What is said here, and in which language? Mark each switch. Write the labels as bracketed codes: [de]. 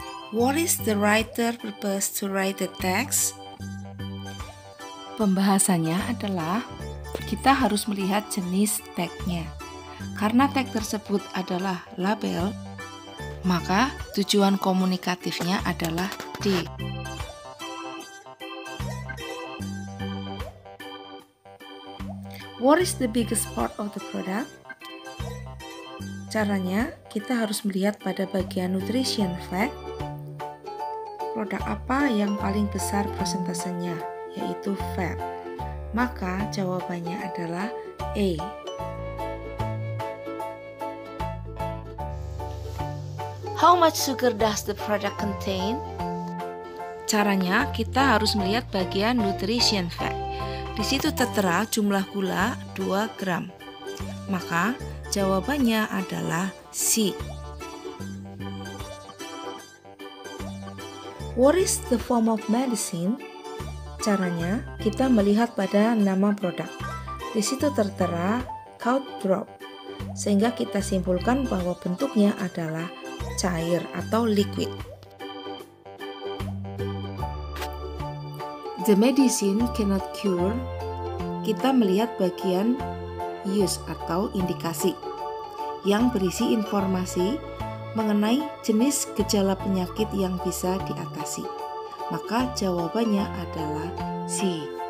[en] What is the writer purpose to write the text? [id] Pembahasannya adalah kita harus melihat jenis tag-nya. Karena tag tersebut adalah label, maka tujuan komunikatifnya adalah D. [en] What is the biggest part of the product? [id] Caranya, kita harus melihat pada bagian nutrition fact, produk apa yang paling besar persentasenya, yaitu fat. Maka jawabannya adalah A. [en] How much sugar does the product contain? [id] Caranya, kita harus melihat bagian nutrition fact. Di situ tertera jumlah gula 2 gram. Maka jawabannya adalah C. [en] What is the form of medicine? [id] Caranya, kita melihat pada nama produk. Di situ tertera cough drop, sehingga kita simpulkan bahwa bentuknya adalah cair atau liquid. [en] The medicine cannot cure. [id] Kita melihat bagian use atau indikasi yang berisi informasi mengenai jenis gejala penyakit yang bisa diatasi. Maka jawabannya adalah C.